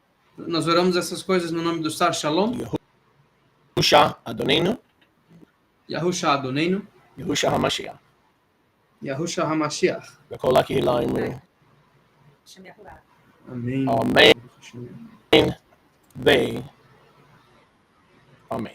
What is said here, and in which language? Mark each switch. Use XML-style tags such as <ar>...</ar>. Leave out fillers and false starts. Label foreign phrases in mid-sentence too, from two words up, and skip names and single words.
<pt>Nós oramos essas coisas no nome do Sar Shalom,</pt> <he>יהושע אדוננו, יהושע אדוננו, יהושע המשיח. יהושע המשיח. וכל הקהילה אמרו,</he> <pt>Amém. Amen. Amen.</pt>